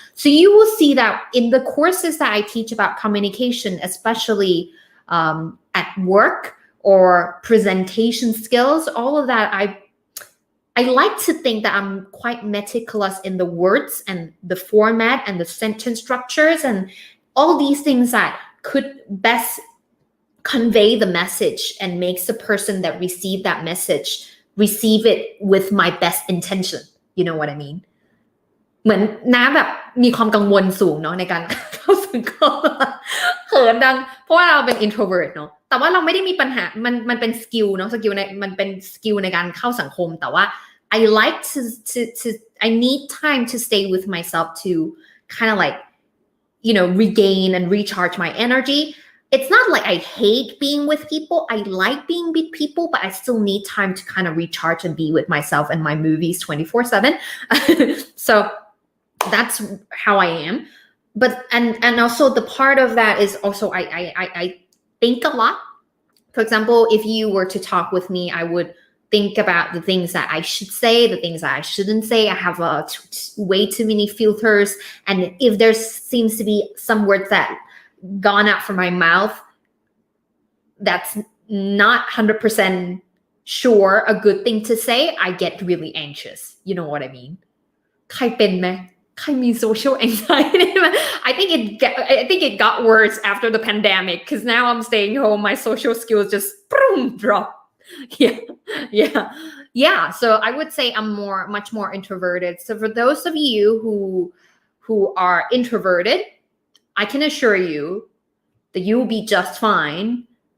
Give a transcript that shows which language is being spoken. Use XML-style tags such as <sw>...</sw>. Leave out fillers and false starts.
<en>So you will see that in the courses that I teach about communication, especially at work or presentation skills, all of that, I like to think that I'm quite meticulous in the words and the format and the sentence structures and all these things that could best convey the message and makes the person that receive that message receive it with my best intention. You know what I mean?</en> <th>เหมือนน้าแบบมีความกังวลสูงเนาะในการเข้าสังคมเขินดังเพราะว่าเราเป็น introvert เนาะแต่ว่าเราไม่ได้มีปัญหามันเป็นสกิลเนาะมันเป็นสกิลในการเข้าสังคมแต่ว่า</th> <en>I like to I need time to stay with myself to kind of like regain and recharge my energy. It's not like I hate being with people. I like being with people, but I still need time to kind of recharge and be with myself and my movies 24/7. So that's how I am. But and also the part of that is also I think a lot. For example, if you were to talk with me, I would think about the things that I should say, the things that I shouldn't say. I have way too many filters. And if there seems to be some words that gone out from my mouth, that's not 100% sure a good thing to say, I get really anxious. You know what I mean?</en> <th>ใครเป็นไหมใครมี social anxiety?</th> <en>I think it got worse after the pandemic because now I'm staying home. My social skills just drop. Yeah. So I would say I'm much more introverted. So for those of you who are introverted, I can assure you that you will be just fine.</en>